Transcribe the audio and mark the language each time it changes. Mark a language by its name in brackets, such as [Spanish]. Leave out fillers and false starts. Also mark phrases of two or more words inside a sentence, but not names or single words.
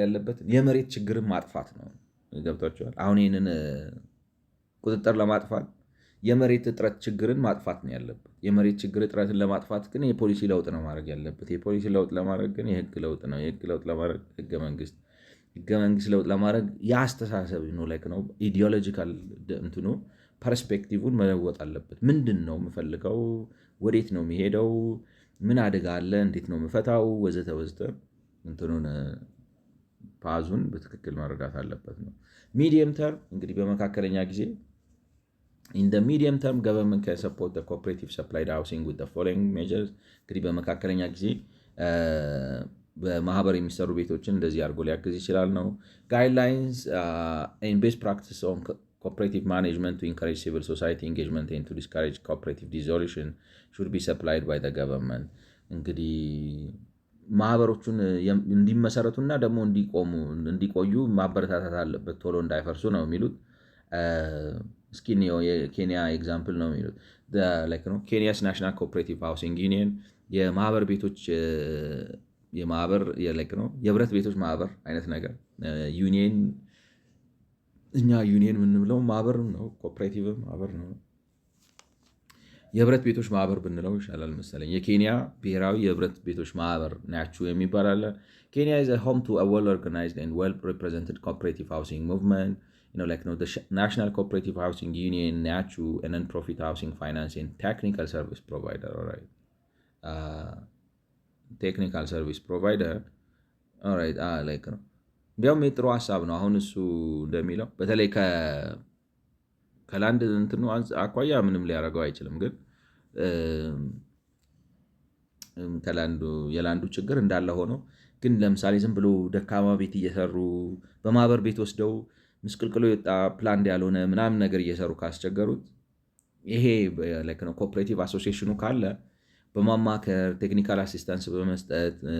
[Amharic] ያለበት የመሬት ችግርን ማጥፋት ነው። ገብቷቸዋል። አሁን ይህንን ቁጥጥር ለማጥፋት የመሬት እጥረት ችግርን ማጥፋት ነው ያለበት። የመሬት ችግር እጥረትን ለማጥፋት ግን የፖሊሲ ለውጥ ነው ማድረግ ያለበት። የፖሊሲ ለውጥ ለማድረግ ግን የህግ ለውጥ ነው። የህግ ለውጥ ለማድረግ ህገ መንግስት ለውጥ ለማድረግ የአስተሳሰብ ነው ኢዲዮሎጂካል እንትኑ ፐርስፔክቲቭን መለወጥ አለበት። ምንድን ነው የምፈልገው? ወዴት ነው የሚሄደው? ምን አደጋ አለ? እንዴት ነው የምፈታው? ወዘተ ወዘተ እንትኑን ፓዙን በትክክል ማድረጋት አለበት ነው። [English] medium term [Amharic] እንግዲህ በመካከለኛ ጊዜ [English] in the medium term government can support the cooperative supplied housing with the following measures [Amharic] እንግዲህ በመካከለኛ ጊዜ በማህበር የሚሰሩ ቤቶችን እንደዚህ አድርጎ ሊያግዝ ይችላል ነው። [English] guidelines and best practices on cooperative management to encourage civil society engagement and to discourage cooperative dissolution should be supplied by the government [Amharic] እንግዲህ ማህበሮቹን እንዲመሰረቱና ደግሞ እንዲቆዩ ማበረታታት አለበት፣ ቶሎ እንዳይፈርሱ ነው የሚሉት። እስኪ የኬንያ ኤግዛምፕል ነው የሚሉት። [English] Kenya's National Cooperative Housing Union [Amharic] የማህበር ቤቶች የህብረት ቤቶች ማህበር አይነት ነገር ዩኒየን። እኛ ዩኒየን የምንብለው ማህበር ነው፣ ኮኦፕሬቲቭ ማህበር ነው። የህብረት ቤቶች ማህበር ብንለው ይሻላል መሰለኝ። የኬንያ ብሔራዊ የህብረት ቤቶች ማህበር ናችሁ የሚባል አለ። ኬንያ [English] is a home to a well-organized and well-represented cooperative housing movement. The National Cooperative Housing Union, NACHU, a non-profit housing finance and technical service provider. All right. Technical service provider. All right. [Amharic] እንዲያውም የጥሩ ሀሳብ ነው። አሁን እሱ እንደሚለው በተለይ ከላንድ እንትኑ አኳያ ምንም ሊያደርገው አይችልም። ግን የላንዱ ችግር እንዳለ ሆኖ ግን ለምሳሌ ዝም ብሎ ደካማ ቤት እየሰሩ በማህበር ቤት ወስደው ምስቅልቅሎ የወጣ ፕላን ያልሆነ ምናምን ነገር እየሰሩ ካስቸገሩት ይሄ ኮኦፕሬቲቭ አሶሲዬሽኑ ካለ በማማከር ቴክኒካል አሲስታንስ በመስጠት